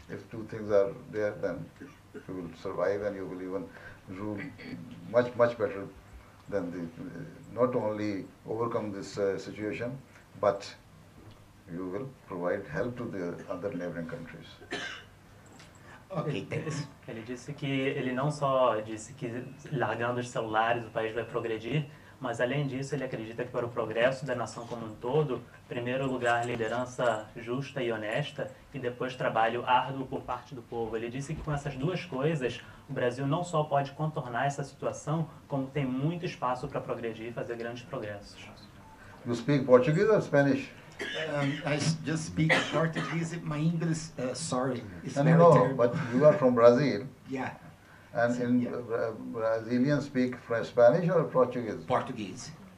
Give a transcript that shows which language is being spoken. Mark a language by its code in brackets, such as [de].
[en] If two things are there, then you will survive and you will even rule much, much better than not only overcome this situation, but you will provide help to the other neighboring countries. Ok, thanks. [pt] Ele disse que ele não só disse que largando os celulares o país vai progredir, mas além disso ele acredita que para o progresso da nação como um todo, em primeiro lugar liderança justa e honesta e depois trabalho árduo por parte do povo. Ele disse que com essas duas coisas o Brasil não só pode contornar essa situação, como tem muito espaço para progredir e fazer grandes progressos. [en] You speak Portuguese or Spanish? I just speak Portuguese. My English, sorry, is very No, terrible. but you are from Brazil. Yeah. And in Brazilians speak Spanish or Portuguese? Portuguese.